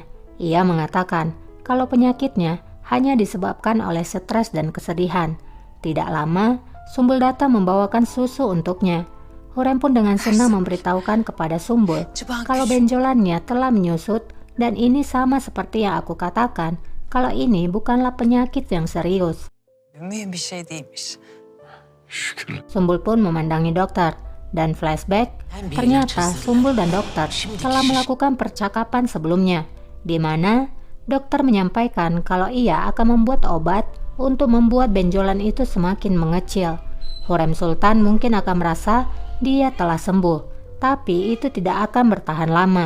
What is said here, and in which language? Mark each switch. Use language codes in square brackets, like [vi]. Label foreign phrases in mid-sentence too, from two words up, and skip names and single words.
[id] Ia mengatakan kalau penyakitnya hanya disebabkan oleh stres dan kesedihan. Tidak lama, Sumbul datang membawakan susu untuknya. Hurem pun dengan senang memberitahukan kepada Sumbul kalau benjolannya telah menyusut dan ini sama seperti yang aku katakan, kalau ini bukanlah penyakit yang serius. [tr] Mühim bir şey değilmiş. Şükürler. [id] Sumbul pun memandangi dokter dan flashback, ternyata Sumbul dan dokter telah melakukan percakapan sebelumnya, di mana dokter menyampaikan kalau ia akan membuat obat untuk membuat benjolan itu semakin mengecil. Hurem Sultan mungkin akan merasa dia telah sembuh, tapi itu tidak akan bertahan lama.